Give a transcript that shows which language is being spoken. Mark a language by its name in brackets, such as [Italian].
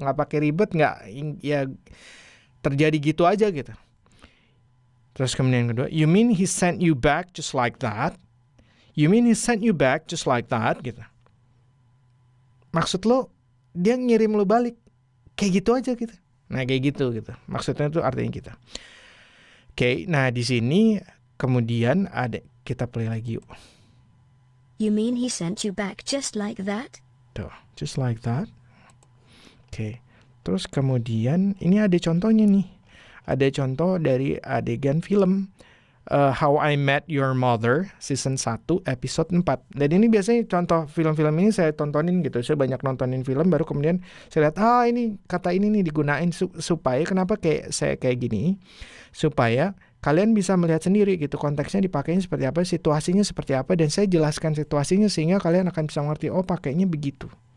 [Indonesian] Nggak pakai ribet, ya terjadi gitu aja gitu. Terus kemudian yang kedua, [English] you mean he sent you back just like that? You mean he sent you back just like that? [Indonesian] Gitu. Maksud lo, dia ngirim lo balik. Kayak gitu aja gitu. Nah kayak gitu. Maksudnya itu artinya kita. Oke, nah di sini kemudian ada, kita play lagi yuk. [English] You mean he sent you back just like that? Tuh, just like that. [Indonesian] Oke, terus kemudian ini ada contohnya nih. Ada contoh dari adegan film How I Met Your Mother season 1 episode 4. Dan ini biasanya contoh film-film ini saya tontonin gitu. Saya banyak nontonin film, baru kemudian saya lihat ini kata ini nih digunain supaya kenapa saya kayak gini, supaya kalian bisa melihat sendiri gitu konteksnya dipakainya seperti apa, situasinya seperti apa, dan saya jelaskan situasinya sehingga kalian akan bisa mengerti pakainya begitu.